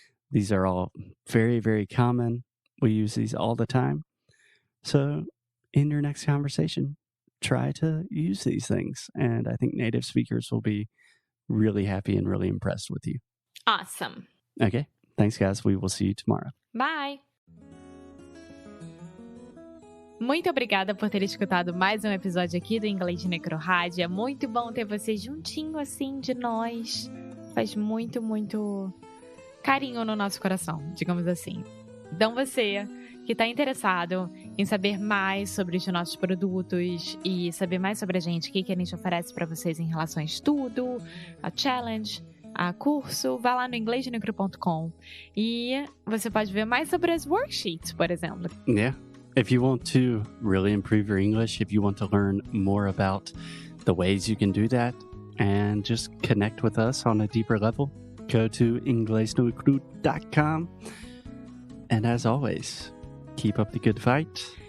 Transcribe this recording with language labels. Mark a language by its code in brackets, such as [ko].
[en] These are all very, very common. We use these all the time. So in your next conversation, try to use these things. And I think native speakers will be really happy and really impressed with you. Awesome. Okay. Thanks, guys. We will see you tomorrow. Bye. [pt] Muito obrigada por ter escutado mais um episódio aqui do Inglês de Necrorádio. É muito bom ter você juntinho assim de nós. Faz muito, muito carinho no nosso coração, digamos assim. Então você que está interessado em saber mais sobre os nossos produtos e saber mais sobre a gente, o que a gente oferece para vocês em relação a estudo, a challenge, a curso, vá lá no inglesdenecro.com e você pode ver mais sobre as worksheets, por exemplo. [en] Yeah. If you want to really improve your English, if you want to learn more about the ways you can do that and just connect with us on a deeper level, go to inglesdenecro.com. And as always, keep up the good fight.